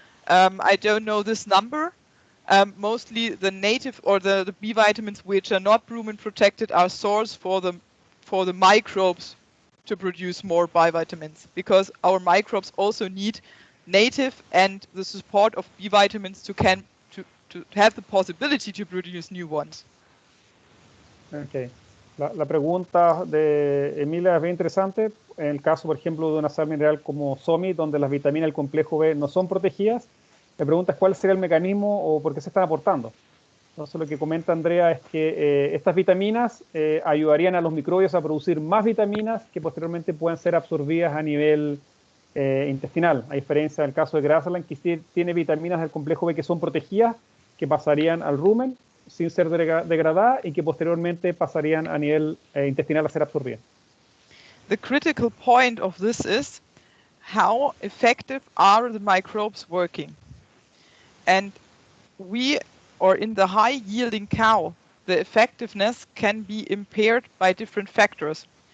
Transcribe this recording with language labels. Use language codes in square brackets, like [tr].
[en] I don't know this number. Mostly the native or the B vitamins which are not rumen protected are source for the microbes to produce more B vitamins, because our microbes also need native and the support of B vitamins to have the possibility to produce new ones. Okay. [es] La pregunta de Emilia es bien interesante. En el caso, por ejemplo, de una sal mineral como SOMI, donde las vitaminas del complejo B no son protegidas, la pregunta es cuál sería el mecanismo o por qué se están aportando. Entonces, lo que comenta Andrea es que estas vitaminas ayudarían a los microbios a producir más vitaminas que posteriormente puedan ser absorbidas a nivel intestinal, a diferencia del caso de Grassland, que tiene vitaminas del complejo B que son protegidas, que pasarían al rumen sin ser degradadas y que posteriormente pasarían a nivel intestinal a ser absorbidas. [en] The critical point of this is how effective are the microbes working. And in the high yielding cow, the effectiveness can be impaired by different factors.